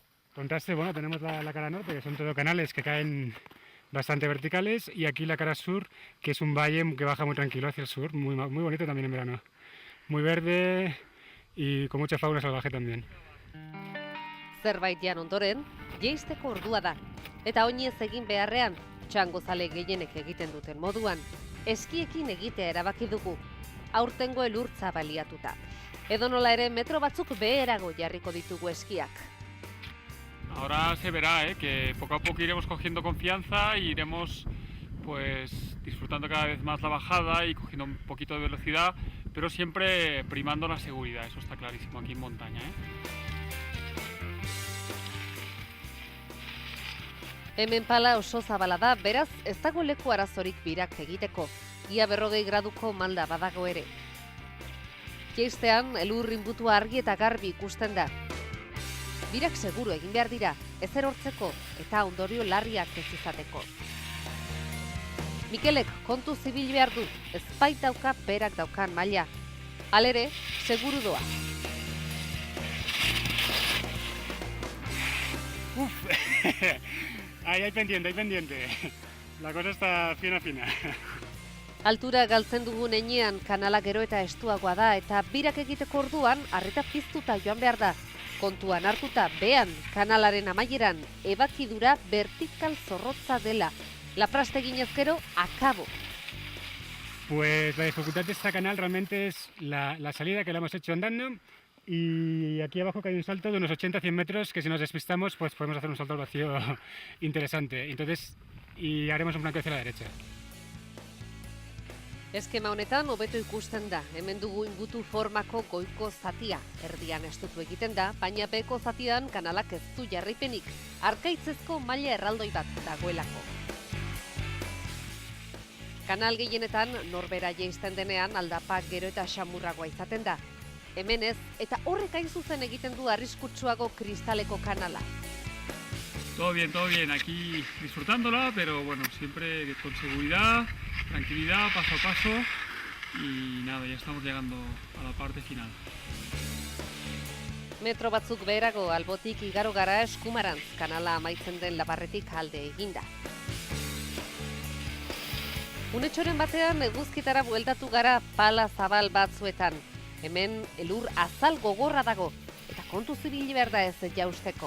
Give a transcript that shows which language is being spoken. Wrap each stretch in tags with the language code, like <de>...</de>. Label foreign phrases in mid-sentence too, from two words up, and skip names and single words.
<es>Contraste, bueno, tenemos la cara norte, que son todo canales que caen bastante verticales, y aquí la cara sur, que es un valle que baja muy tranquilo hacia el sur, muy bonito también en verano. Muy verde y con mucha fauna salvaje también.</es> <eu>Zerbait jan ondoren, jeisteko ordua da. Eta oinez egin beharrean, txangozale gehienek egiten duten moduan, eskiekin egitea erabaki dugu, aurtengo elurtza baliatuta. Edonola ere metro batzuk beherago jarriko ditugu eskiak.</eu> <es>Ahora se verá, que poco a poco iremos cogiendo confianza e iremos pues disfrutando cada vez más la bajada y cogiendo un poquito de velocidad, pero siempre primando la seguridad, eso está clarísimo aquí en montaña,</es> <eu>Hemen pala oso zabala da, beraz ez dago leku arazorik birak egiteko, ia 40 graduko malda badago ere. Jeistean elur inbutua argi eta garbi ikusten da. Birak seguru egin behar dira, ez erortzeko eta ondorio larriak ez izateko. Mikelek kontu zibil behar du, ez baitauka berak daukan maila. Halere, seguru doa.</eu> <es>Hay pendiente. La cosa está fina.</es> <eu>Altura galtzen dugun heinean kanala gero eta estuagoa da eta birak egiteko orduan arreta piztuta joan behar da. Kontuan hartuta behan kanalaren amaieran ebakidura vertikal zorrotza dela. Lapraste ginez gero, akabo.</eu> <es>Pues la dificultad de esta canal realmente es la salida, que la hemos hecho andando, y aquí abajo que hay un salto de unos 80-100 metros que si nos despistamos pues podemos hacer un salto al vacío interesante. Entonces, y haremos un flanco hacia la derecha.</es> <eu>Eskema honetan hobeto ikusten da, hemen dugu ingutu formako goiko zatia. Erdian estutu egiten da, baina beheko zatian kanalak ez du jarraipenik. Arkaitzezko maila erraldoi bat dagoelako. Kanal gehienetan norbera jeisten denean aldapak gero eta xamurragoa izaten da. Hemen ez, eta horrek hain zuzen egiten du arriskutsuago kristaleko kanala.</eu> <es>Todo bien, aquí disfrutándola, pero bueno, siempre con seguridad, tranquilidad, paso a paso y nada, ya estamos llegando a la parte final.</es> <eu>Metro batzuk beherago albotik igaro gara Eskumarantz, kanala amaitzen den labarretik alde eginda. Unetxoren batean eguzkitara bueltatu gara pala zabal batzuetan. Hemen elur azal gogorra dago eta kontu zibili behar da ez jausteko.</eu>